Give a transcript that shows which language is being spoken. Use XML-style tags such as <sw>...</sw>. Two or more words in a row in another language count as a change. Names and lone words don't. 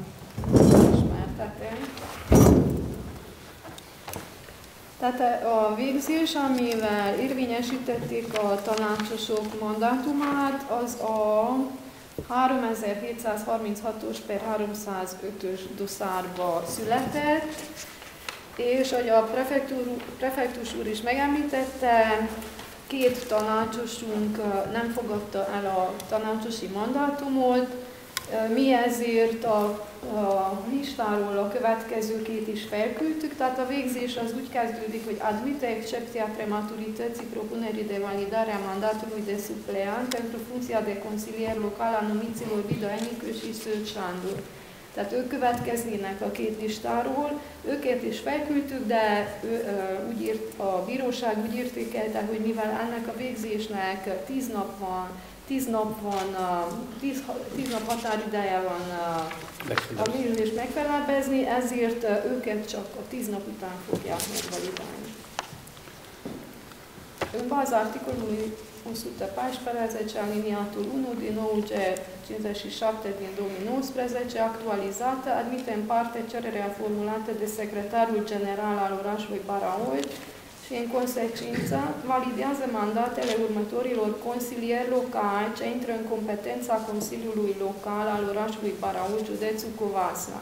<hu>Ismertetem. Tehát a végzés, amivel érvényesítették a tanácsosok mandátumát, az a 3736-os per 305-ös doszárba született, és ahogy a prefektus úr is megemlítette, 2 tanácsosunk nem fogadta el a tanácsosi mandátumot, Mi ezért a listáról a következő két is felküldtük, tehát a végzés az úgy kezdődik, hogy</hu> <ro>admite excepția prematurității propunerii de validare a mandatului de supleant pentru funcția de consilier local a numiților Vida Enikő și Szőcs Sándor.</ro> <hu>Tehát ők következnének a két listáról, őket is felküldtük, de a bíróság úgy értékelte, hogy mivel ennek a végzésnek 10 nap határideje van a végzést megfelebezni, ezért őket csak a 10 nap után fogják megvalidálni.</hu> <ro>În baza articolului 114 aliniatul 1 din OUG 57 din 2019, actualizată, admite în parte cererea formulată de secretarul general al orașului Baraolt și, în consecință, validează mandatele următorilor consilieri locali ce intră în competența Consiliului Local al orașului Baraolt, județul Covasna.</ro>